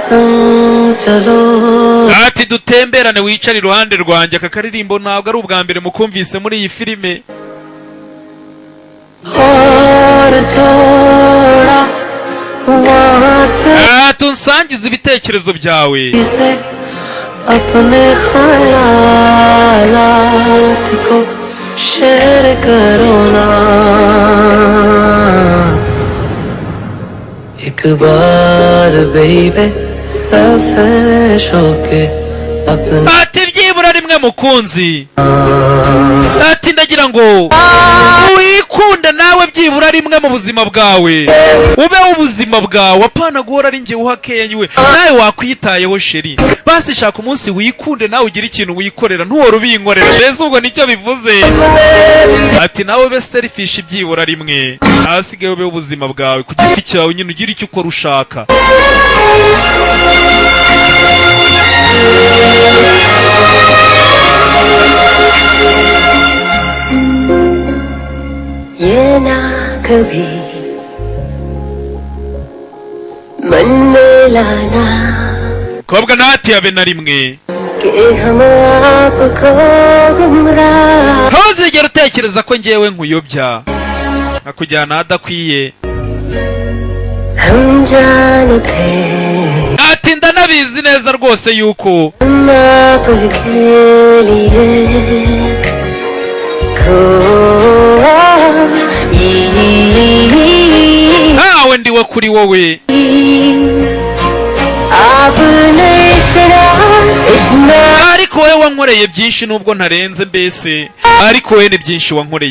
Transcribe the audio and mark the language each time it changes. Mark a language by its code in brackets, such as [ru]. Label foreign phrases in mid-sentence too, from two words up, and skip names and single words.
[rw] Ati dutemberane wicare iruhande rwanjye. Aka karirimbo ntabwo ari ubwa mbere mukumvise muri iyi filime. Tunsangiza ibitekerezo byawe. [hi] एक बार [en] baby selfish [hi] होके [rw] ati byibura rimwe mukunzi. Ati ndagira ngo wikunde nawe byibura rimwe mu buzima bwawe, ube ubuzima bwawe, apana guhora ari njye uhakenyewe. Nawe wakwitayeho sheri, basi shaka umunsi wikunde nawe ugire ikintu wikorera, ntuhora ubinkorera. Mbese ubwo nicyo bivuze. Ati nawe ube selfish byibura rimwe, ahasigaye ube ubuzima bwawe ku giti cyawe nyine, ugire icyo ukora ushaka. [hi] ये ना कभी मन में लाना [rw] Kobwa ntati habe na rimwe. [hi] कि हम आपको गुमराह [rw] Ntuzigere utekereza ko njyewe nkuyobya nkakujyana ahadakwiye. [hi] हम जानते [rw] Ati ndanabizi neza rwose yuko [hi] हम आपके लिए [rw] ntawe ndiwe kuri wowe. Ariko wowe wankoreye byinshi nubwo ntarenze mbese, ariko wowe ni byinshi wankoreye.